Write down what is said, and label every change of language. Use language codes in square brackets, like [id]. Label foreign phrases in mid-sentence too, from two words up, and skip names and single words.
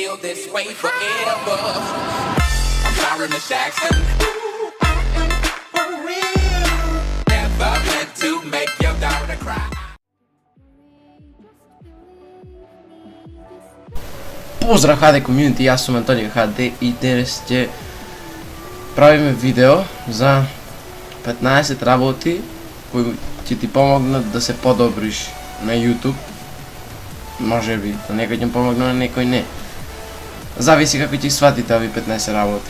[en] this way forever. I'm Byron Jackson. For real. Never meant to make your daughter cry. [mk] Поздрав [en] HD community, [mk] јас сум Антонио HD и денес ќе правиме видео за 15 работи кои ќе ти помогнат да се подобриш на YouTube. Може би, на некој ќе помогне, на некој не. Зависи како ќе сватите овие 15 работи.